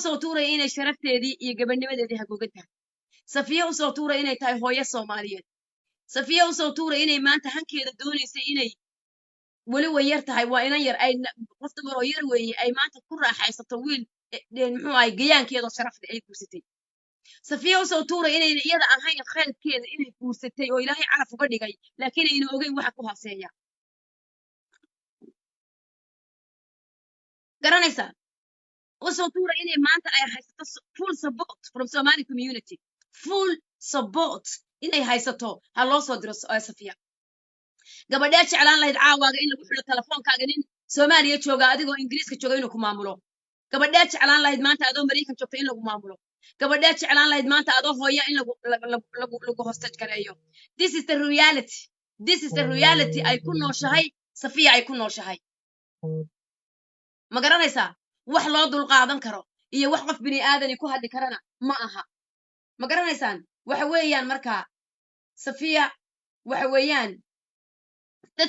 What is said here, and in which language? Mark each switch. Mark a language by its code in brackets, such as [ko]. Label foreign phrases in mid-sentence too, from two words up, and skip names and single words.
[so] soo tuura inay sharafteedii iyo gabadhnimadeedii hagogan tahay Safiya u soo tuura inay tahay hooyo Soomaaliyeed Safiya u soo tuura inay maanta hankeeda doonaysay inay wali way yar tahay waa inan yar ay qof dumar oo yar weeye ay maanta ku raaxaysato wiil muxuu ahay gayaankeeda sharafta ay guursatay Safiya u soo tuura inay iyada ahayn khayrkeeda inay guursatay oo Ilaahay calaf uga dhigay laakiin ayna ogeyn waxa ku hooseeya garanaysa u soo tuura inay maanta ay haysato [en] full support from Somali community full support [so] inay haysato ha loo soo diro Safiya gabadha jeclaan lahayd caawaaga in lagu xidho telefoonkaaga nin Soomaaliya jooga adigoo Ingiriiska jooga inuu ku maamulo gabadha jeclaan lahayd maanta adoo Mareykan joogta in lagu maamulo gabadha jeclaan lahayd maanta adoo hooya in lagu hostage gareeyo [en] this is the reality [so] ay ku nooshahay Safiya ay ku nooshahay ma garanaysaa wax loo dul qaadan karo iyo wax qof bini aadan ku hadli karana ma aha ma garanaysaan waxa weeyaan marka Safiya waxa weeyaan dad